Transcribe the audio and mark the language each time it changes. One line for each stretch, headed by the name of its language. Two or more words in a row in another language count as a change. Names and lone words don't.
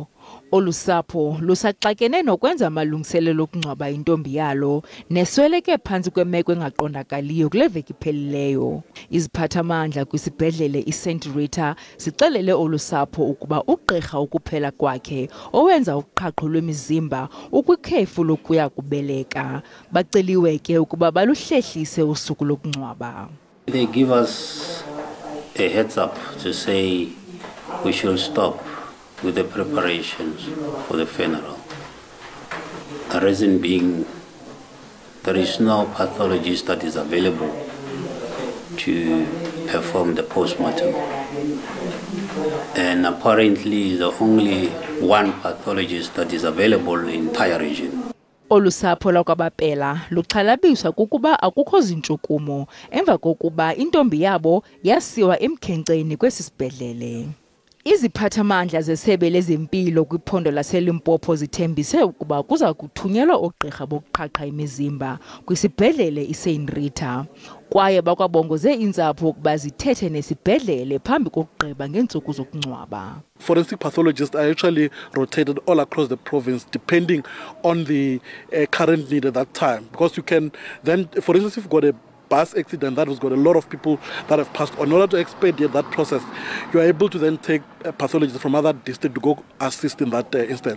Xhosa: Olusapho lusaxakene nokwenza amalungiselelo okungcwaba intombi yalo nesweleke phantsi kwemeko engaqondakaliyo kule veki iphelileyo. Iziphathamandla kwisibhedlele iSt Rita zixelele olusapho ukuba ugqirha ukuphela kwakhe owenza uqhaqho lwemizimba ukwikhefu lokuya kubeleka. Baceliwe ke ukuba baluhlehlise usuku lokungcwaba.
English: They give us a heads up to say we should stop with the preparations for the funeral. The reason being, there is no pathologist that is available to perform the post-mortem. And apparently the only one pathologist that is available in the entire region.
Xhosa: Olusapho lwakwabapela luxhalabiswa kukuba akukho zintshukumo emva kokuba intombi yabo yasiwa emkhenkceni kwesi sibhedlele. Iziphathamandla zesebe lezempilo kwiphondo laseLimpopo zithembise ukuba kuza kuthunyelwa oogqirha bokuqhaqha imizimba kwisibhedlele iSaint Rita kwaye bakwabongoze iintsapho ukuba zithethe nesibhedlele phambi kokugqiba ngeentsuku zokungcwaba.
English: Forensic pathologists are actually rotated all across the province depending on the current need at that time, because you can then, for instance, if you've got a bus accident that has got a lot of people that have passed on, in order to expedite that process, you are able to then take pathologists from other districts to go assist in that instance.